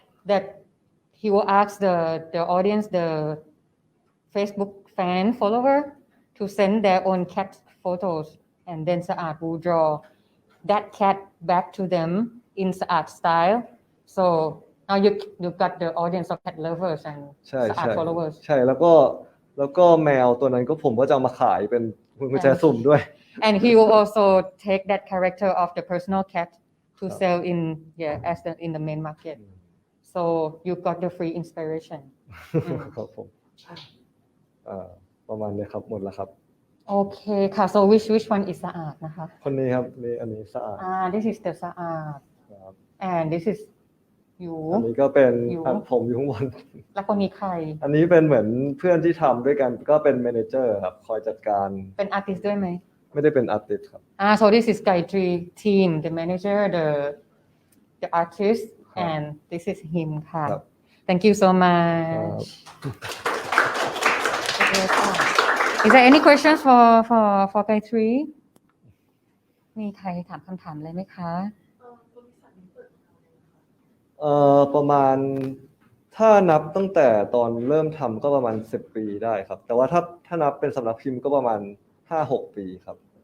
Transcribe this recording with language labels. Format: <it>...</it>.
<en>that he will ask the audience the Facebook fan follower to send their own cat photos and then Saad will draw that cat back to them in Saad style so now you got the audience of cat lovers and Saad followers</en> <th>ใช่แล้วก็แมวตัวนั้นก็ผมก็จะเอามาขายเป็นกุญแจสุ่มด้วย</th> <en>and he will also take that character of the personal cat to sell in the main market so you got the free inspiration</en> <th>ครับผมประมาณนี้ครับหมดแล้วครับ โอเคค่ะ</th> <en>so which one is สะอาดนะคะ</en> <th>คนนี้ครับนี่อันนี้สะอาด</th> <en>this is the สะอาด</en> <th>ครับ</th> <en>and this is อยู่</en> <th>อันนี้ก็เป็น อยู่ ผมอยู่ข้างบน แล้วคนนี้ใคร อันนี้เป็นเหมือนเพื่อนที่ทำด้วยกันก็เป็นแมเนเจอร์ครับคอยจัดการ เป็นอาร์ติสด้วยไหม ไม่ได้เป็นอาร์ติสครับ</th> <en>so this is Gayatri team the manager the artist and this is him ค่ะ</en> <th>ครับ</th> <en>thank you so much is there any questions for Gayatri</en> <th>มีใครถามคำถามอะไรไหมคะ ประมาณถ้านับตั้งแต่ตอนเริ่มทำก็ประมาณ10 ปีได้ครับแต่ว่าถ้านับเป็นสำนักพิมพ์ก็ประมาณ 5-6 ปีครับ</th>